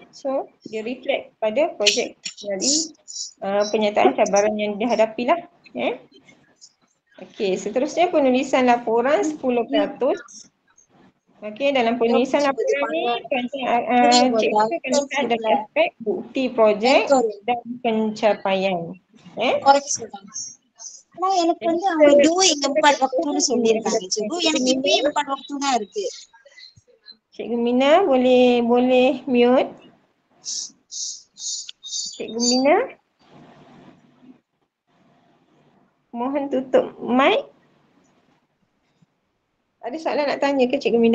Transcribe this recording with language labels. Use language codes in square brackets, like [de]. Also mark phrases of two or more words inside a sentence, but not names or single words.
[ms] So dia reflect pada projek dari penyataan cabaran yang dihadapi lah. Okey, seterusnya penulisan laporan 10%. Okey, dalam penulisan laporan ni cikgu akan lihat dari aspek bukti projek dan pencapaian. [ta] ஆனா எனக்கு வந்து அவங்க doing 4 waktuன்னு சொல்லியிருக்காங்க cikgu. எனக்கு இப்பயே 4 waktu தான் இருக்கு. [ms] Cikgu Mina boleh mute. Cikgu Mina, mohon tutup mic. Ada soalan nak tanya ke Cikgu Mina?